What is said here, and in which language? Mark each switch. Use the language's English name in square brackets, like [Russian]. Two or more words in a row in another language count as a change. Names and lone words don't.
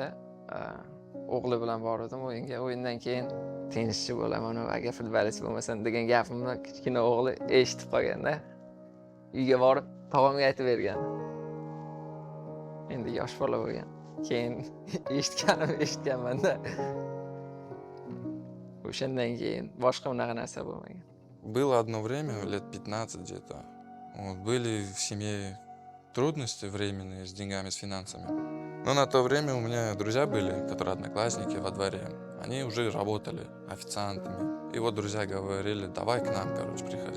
[Uzbek] O'g'li bilan bordim o'yinga. O'yindan keyin tennischi bo'laman, agar futbolist bo'lmasam degan gapimni kichkina o'g'li eshitib qolganda, uyga borib tog'amga aytib bergan. Endi yosh bola bo'lgan. Keyin eshitganman-da. O'shandan keyin boshqa unaqa narsa bo'lmagan. [Russian] Было одно время, лет 15 где-то. Вот, были в семье трудности временные с деньгами, с финансами. Но на то время у меня друзья были, которые одноклассники во дворе. Они уже работали официантами. И вот друзья говорили, давай к нам, короче, приходи.